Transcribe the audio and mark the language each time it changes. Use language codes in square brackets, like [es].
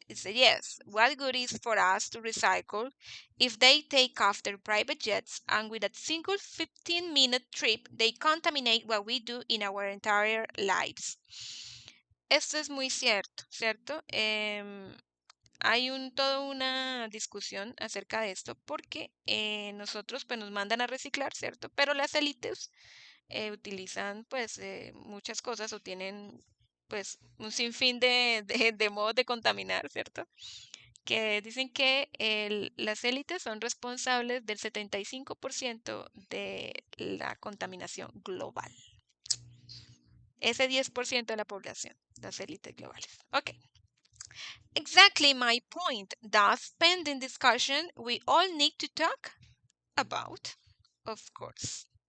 [en] It says, yes, what good is for us to recycle if they take off their private jets and with a single 15-minute trip they contaminate what we do in our entire lives? [es] Esto es muy cierto, ¿cierto? Hay toda una discusión acerca de esto porque nosotros pues nos mandan a reciclar, ¿cierto? Pero las élites utilizan pues muchas cosas o tienen pues un sinfín de modos de contaminar, ¿cierto? Que dicen que las élites son responsables del 75% de la contaminación global. Ese 10% de la población, las élites globales. [en] Okay. Exactly my point. Thus, pending discussion, we all need to talk about, of course.